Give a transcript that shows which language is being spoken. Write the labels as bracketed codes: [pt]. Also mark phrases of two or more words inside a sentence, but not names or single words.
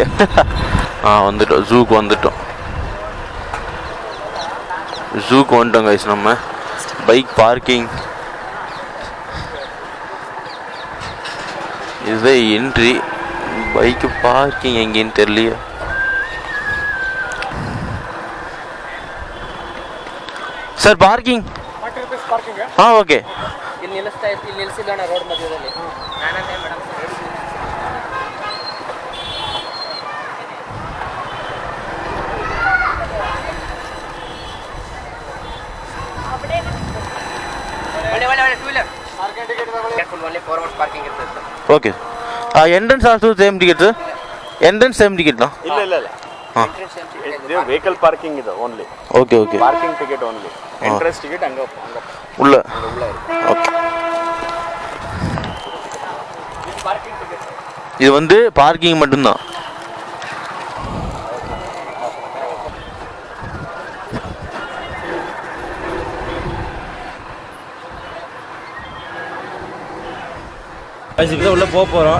[ta] வந்துட்டோம், ஜூக்கு வந்துட்டோம். ஜூக்கு வந்துட்டோம் கைஸ். நம்ம பைக் பார்க்கிங் இதுதான் என்ட்ரி. பைக்கு பார்க்கிங் எங்கேன்னு தெரியலையே. [en] sir parking haan okay. [kn] ಇಲ್ಲಿ ನಿಲ್ಲಿಸ್ತಾ ಇತ್ತು, ಇಲ್ಲಿ ನಿಲ್ಲಿಸಿಲ್ಲ ರೋಡ್ ಮಧ್ಯದಲ್ಲಿ. ನಾನಂತೆ ಮೇಡಮ್ ಓಕೆ. [en] entrance also same ticket sir? entrance same ticket na? [kn] ಇಲ್ಲ ಇಲ್ಲ ಇಲ್ಲ. ಇದು [en] vehicle parking [kn] ಇದು ಓನ್ಲಿ. [en] okay okay. parking ticket only. entrance ticket ಹಂಗ [ta] உள்ள. ஓகே. இது வந்து பார்க்கிங் மட்டும்தான். உள்ளே போக போகிறோம்.